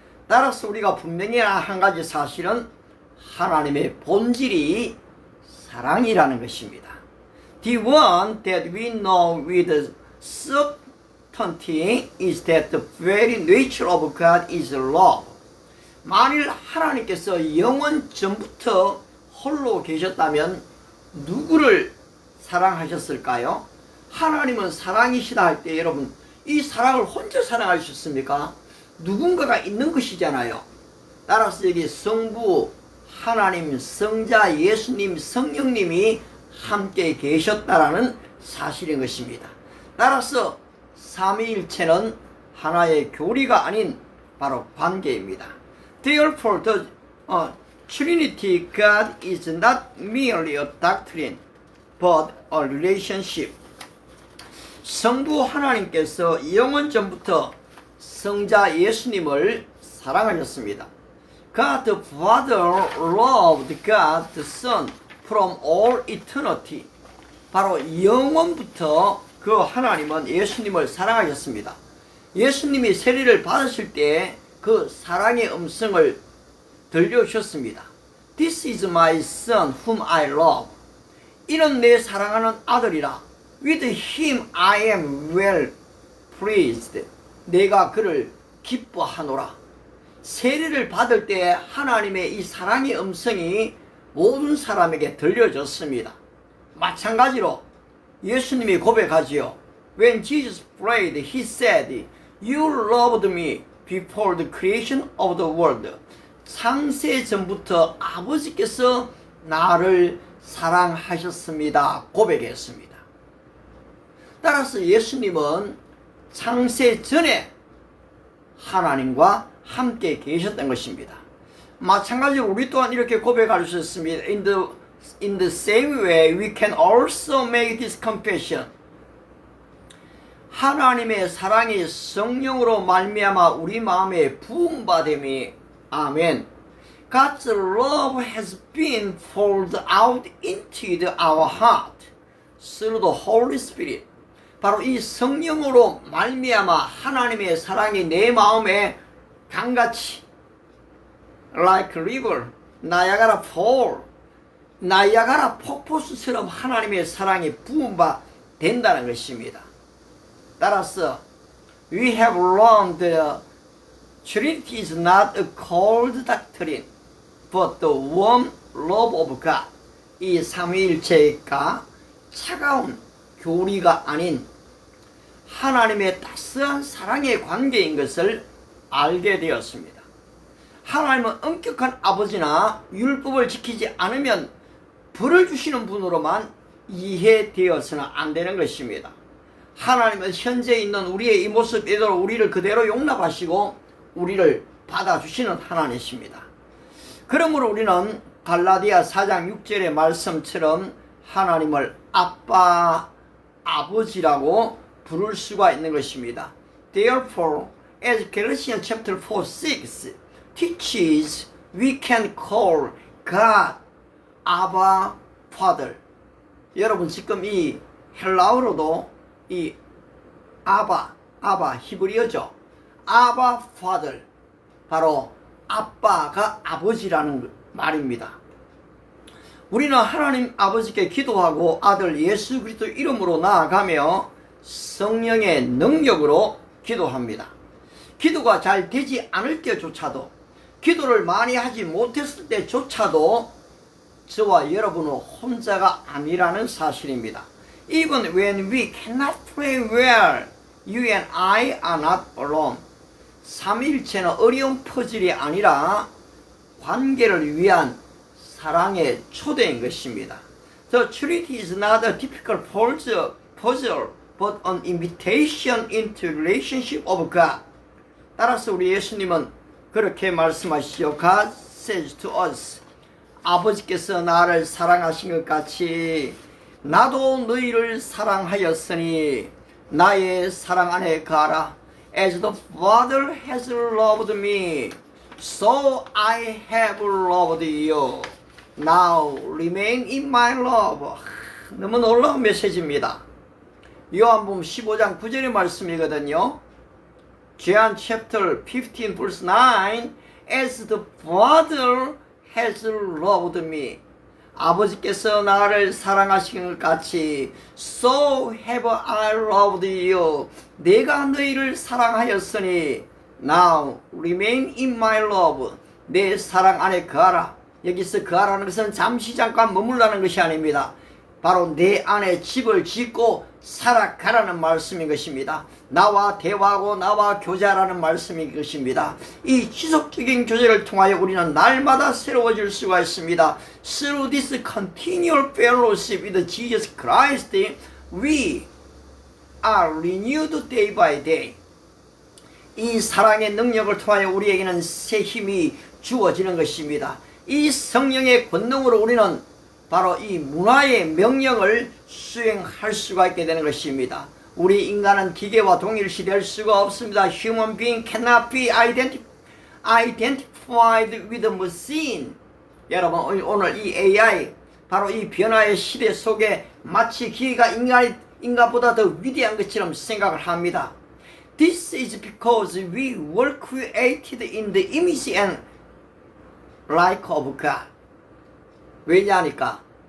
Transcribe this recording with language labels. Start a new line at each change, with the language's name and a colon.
Korean: 따라서 우리가 분명히 한 가지 사실은 하나님의 본질이 사랑이라는 것입니다.
English: The one that we know with certainty is that the very nature of God is love.
Korean: 만일 하나님께서 영원 전부터 홀로 계셨다면 누구를 사랑하셨을까요? 하나님은 사랑이시다 할 때 여러분, 이 사랑을 혼자 사랑하셨습니까? 누군가가 있는 것이잖아요. 따라서 여기 성부, 하나님, 성자, 예수님, 성령님이 함께 계셨다라는 사실인 것입니다. 따라서 삼위일체는 하나의 교리가 아닌 바로 관계입니다.
English: Therefore, the Trinity God is not merely a doctrine, but a relationship.
Korean: 성부 하나님께서 영원 전부터 성자 예수님을 사랑하셨습니다.
English: God the Father loved God the Son from all eternity.
Korean: 바로 영원부터 그 하나님은 예수님을 사랑하셨습니다. 예수님이 세례를 받으실 때 그 사랑의 음성을 들려주셨습니다.
English: This is my son whom I love.
Korean: 이는 내 사랑하는 아들이라.
English: With him I am well pleased.
Korean: 내가 그를 기뻐하노라. 세례를 받을 때 하나님의 이 사랑의 음성이 모든 사람에게 들려졌습니다. 마찬가지로 예수님이 고백하지요.
English: When Jesus prayed, he said, You loved me before the creation of the world.
Korean: 창세 전부터 아버지께서 나를 사랑하셨습니다. 고백했습니다. 따라서 예수님은 창세 전에 하나님과 함께 계셨던 것입니다. 마찬가지로 우리 또한 이렇게 고백할 수 있습니다.
English: In the same way, we can also make this confession.
Korean: 하나님의 사랑이 성령으로 말미암아 우리 마음에 부음받음이 아멘.
English: God's love has been poured out into our heart through the Holy Spirit.
Korean: 바로 이 성령으로 말미암아 하나님의 사랑이 내 마음에 강같이
English: like river,
Korean: 나야가라 fall, 나야가라 폭포수처럼 하나님의 사랑이 부음바 된다는 것입니다. 따라서
English: we have learned the Trinity is not a cold doctrine, but the warm love of God.
Korean: 이 삼위일체가 차가운 교리가 아닌 하나님의 따스한 사랑의 관계인 것을 알게 되었습니다. 하나님은 엄격한 아버지나 율법을 지키지 않으면 벌을 주시는 분으로만 이해되어서는 안 되는 것입니다. 하나님은 현재 있는 우리의 이 모습 그대로 우리를 그대로 용납하시고 우리를 받아주시는 하나님이십니다. 그러므로 우리는 갈라디아 4장 6절의 말씀처럼 하나님을 아빠, 아버지라고 부를 수가 있는 것입니다.
English: Therefore, as Galatians chapter 4:6 teaches, we can call God Abba Father.
Korean: 여러분 지금 이 헬라어로도 이 아바 히브리어죠. 아바 Father, 바로 아빠가 아버지라는 말입니다. 우리는 하나님 아버지께 기도하고 아들 예수 그리스도 이름으로 나아가며 성령의 능력으로 기도합니다. 기도가 잘 되지 않을 때조차도, 기도를 많이 하지 못했을 때조차도 저와 여러분은 혼자가 아니라는 사실입니다.
English: Even when we cannot pray well, you and I are not alone.
Korean: 삼위일체는 어려운 퍼즐이 아니라 관계를 위한 사랑의 초대인 것입니다.
English: The Trinity is not a typical puzzle, but an invitation into relationship of God.
Korean: 따라서 우리 예수님은 그렇게 말씀하시죠.
English: God says to us,
Korean: 아버지께서 나를 사랑하신 것 같이 나도 너희를 사랑하였으니 나의 사랑 안에 가라.
English: As the Father has loved me, so I have loved you. Now remain in my love.
Korean: 너무 놀라운 메시지입니다. 요한복음 15장 9절의 말씀이거든요.
English: John chapter 15 verse 9, as the Father has loved me.
Korean: 아버지께서 나를 사랑하신 것 같이
English: so have I loved you.
Korean: 내가 너희를 사랑하였으니
English: now remain in my love.
Korean: 내 사랑 안에 거하라. 여기서 거하라는 것은 잠시 잠깐 머물라는 것이 아닙니다. 바로 내 안에 집을 짓고 살아가라는 말씀인 것입니다. 나와 대화하고 나와 교제하라는 말씀인 것입니다. 이 지속적인 교제를 통하여 우리는 날마다 새로워질 수가 있습니다.
English: Through this continual fellowship with Jesus Christ, we are renewed day by day.
Korean: 이 사랑의 능력을 통하여 우리에게는 새 힘이 주어지는 것입니다. 이 성령의 권능으로 우리는 바로 이 문화의 명령을 수행할 수가 있게 되는 것입니다. 우리 인간은 기계와 동일시 될 수가 없습니다.
English: Human being cannot be identified with a machine.
Korean: 여러분 오늘 이 AI 바로 이 변화의 시대 속에 마치 기계가 인간보다 더 위대한 것처럼 생각을 합니다.
English: This is because we were created in the image and like of God.
Korean: 왜냐하니까